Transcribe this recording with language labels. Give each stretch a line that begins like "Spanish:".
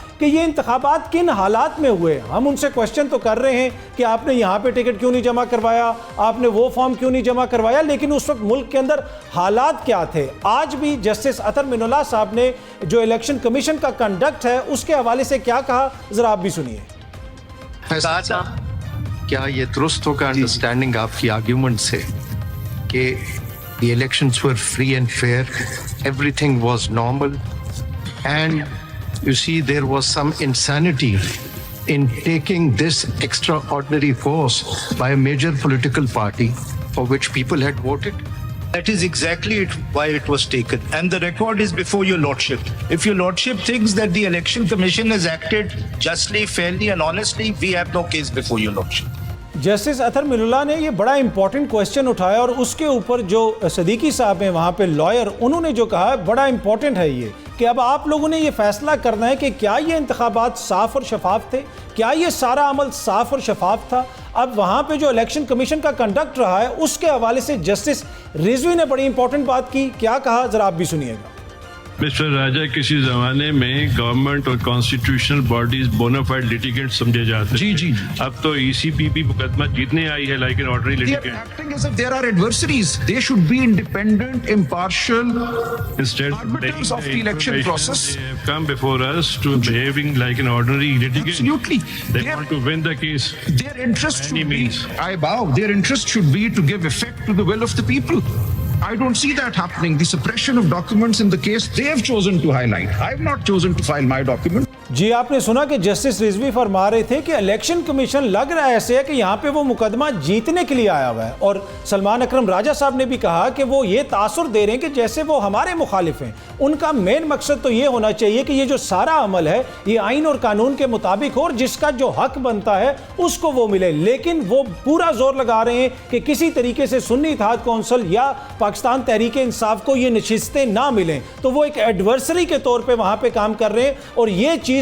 Urdu: کہ یہ انتخابات کن حالات میں ہوئے۔ ہم ان سے کوشچن تو کر رہے ہیں کہ آپ نے یہاں پہ ٹکٹ کیوں نہیں جمع کروایا، آپ نے وہ فارم کیوں نہیں جمع کروایا، لیکن اس وقت ملک کے اندر حالات کیا تھے؟ آج بھی جسٹس اطہر من اللہ صاحب نے جو الیکشن کمیشن کا کنڈکٹ ہے اس کے حوالے سے کیا کہا، ذرا آپ بھی سنیے۔ کیا یہ درست ہوگا انڈرسٹینڈنگ آپ کی آرگیومنٹ سے کہ
English: the elections were free and fair, everything was normal, and you see there was some insanity in taking this extraordinary course by a major political party for which people had voted? That is exactly why it was taken, and the record is before your lordship. If your lordship thinks that the election commission has acted justly, fairly and honestly, we have no case before your lordship.
Urdu: Justice اطہر من اللہ نے یہ بڑا important question اٹھایا اور اس کے اوپر جو صدیقی صاحب ہیں وہاں پہ لائر، انہوں نے جو کہا بڑا امپورٹنٹ ہے یہ کہ اب آپ لوگوں نے یہ فیصلہ کرنا ہے کہ کیا یہ انتخابات صاف اور شفاف تھے، کیا یہ سارا عمل صاف اور شفاف تھا۔ اب وہاں پہ جو الیکشن کمیشن کا کنڈکٹ رہا ہے اس کے حوالے سے جسٹس رضوی نے بڑی امپورٹنٹ بات کی، کیا کہا ذرا آپ بھی سنیے گا۔ مسٹر راجہ، کسی زمانے میں گورنمنٹ اور کانسٹیٹیوشنل باڈیز بونافائڈ لیٹیگنٹ سمجھے جاتے تھے۔ جی اب تو ECPP مقدمہ جیتنے آئی ہے
English: Like an ordinary litigant. They are acting as if there are adversaries. They should be independent, impartial arbiters of the election process. They have come before us to behaving like an ordinary litigant. Absolutely. They want to win the case. Their interest By any should be, means. I bow, their interest should be to give effect to the will of the people. I don't see that happening. The suppression of documents in the case they have chosen to highlight. I have not chosen to file my document.
Urdu: جی آپ نے سنا کہ justice Rizvi فرما رہے تھے کہ election commission لگ رہا ہے ایسے ہے کہ یہاں پہ وہ مقدمہ جیتنے کے لیے آیا ہوا ہے، اور سلمان اکرم راجہ صاحب نے بھی کہا کہ وہ یہ تاثر دے رہے ہیں کہ جیسے وہ ہمارے مخالف ہیں۔ ان کا مین مقصد تو یہ ہونا چاہیے کہ یہ جو سارا عمل ہے یہ آئین اور قانون کے مطابق ہو اور جس کا جو حق بنتا ہے اس کو وہ ملے، لیکن وہ پورا زور لگا رہے ہیں کہ کسی طریقے سے سنی اتحاد کونسل یا پاکستان تحریک انصاف کو یہ نشستیں نہ ملیں، تو وہ ایک ایڈورسری کے طور پہ وہاں پہ کام کر رہے ہیں، اور یہ چیز